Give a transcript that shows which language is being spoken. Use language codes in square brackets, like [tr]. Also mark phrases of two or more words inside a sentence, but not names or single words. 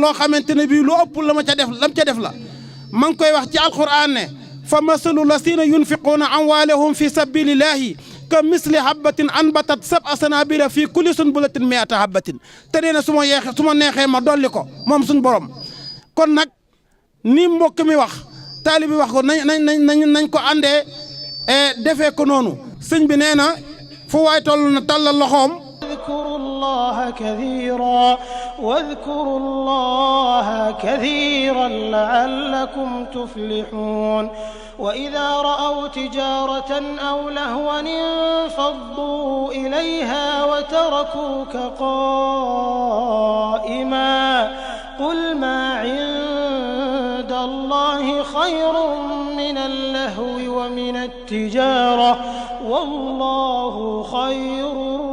[wo] loo xamante ne bii lu ëpp lam ca def la ma ngi koy wax ci alquran ne [ar] فمثل الذين ينفقون أموالهم في سبيل الله كمثل حبة أنبتت سبع سنابل في كل سنبلة مائة حبة [wo] te nee na su ma neexee ma dolli ko moom suñ borom kon nag ni mbokk mi wax taalibi wax ko nañ ko àndee defee ko noonu sëñ bi nee na fu waay toll na tàllal loxoom [ar] واذكروا الله كثيرا لعلكم تفلحون وإذا رأوا تجارة أو لهوا انفضوا إليها وتركوك قائما قل ما عند الله خير من اللهو ومن التجارة والله خير